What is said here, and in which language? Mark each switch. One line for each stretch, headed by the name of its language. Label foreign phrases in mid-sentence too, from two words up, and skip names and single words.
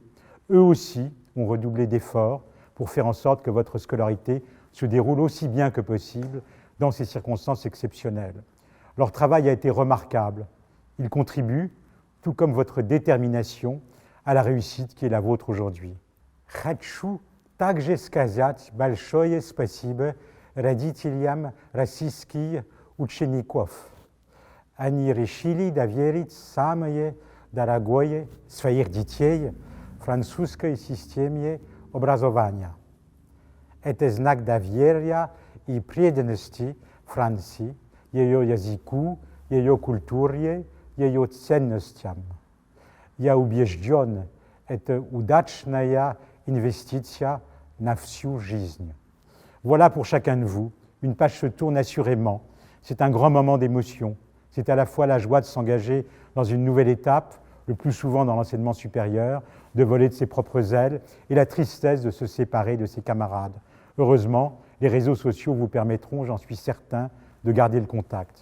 French: Eux aussi ont redoublé d'efforts pour faire en sorte que votre scolarité se déroule aussi bien que possible dans ces circonstances exceptionnelles. Leur travail a été remarquable. Ils contribuent, tout comme votre détermination, à la réussite qui est la vôtre aujourd'hui.
Russian: Хочу также сказать большое спасибо родителям российских учеников. Они решили доверить самое дорогое своих детей французской системе образования. Это знак доверия и преданности Франции, ее языку, ее культуре, ее ценностям. Я убежден, это удачная инвестиция на всю жизнь.
French: Voilà pour chacun de vous. Une page se tourne assurément. C'est un grand moment d'émotion. C'est à la fois la joie de s'engager dans une nouvelle étape, le plus souvent dans l'enseignement supérieur, de voler de ses propres ailes, et la tristesse de se séparer de ses camarades. Heureusement, les réseaux sociaux vous permettront, j'en suis certain, de garder le contact.